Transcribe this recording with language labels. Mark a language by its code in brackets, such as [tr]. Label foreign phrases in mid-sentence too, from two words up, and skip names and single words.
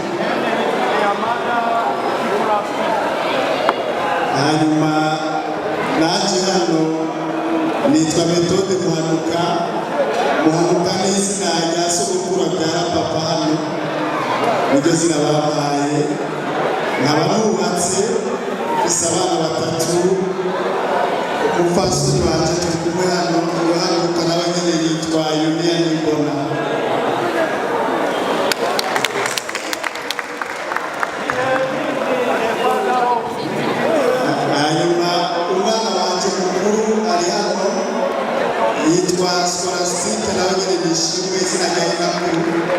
[rn] Hanyuma naje hano nitwa Methode Muhanuka. Muhanuka ni izina rya sogokuru abyara papa hano, niryo zina bampaye. Nkaba nubatse mfise abana batatu. Umupfasoni wanje turi kumwe hano Muhanuka nawe nyene yitwa Yunia Nibona. Hanyuma umwana wanje mukuru ari hano yitwa Scholastique nawe nyene nishimwe izina rya nyinakuru.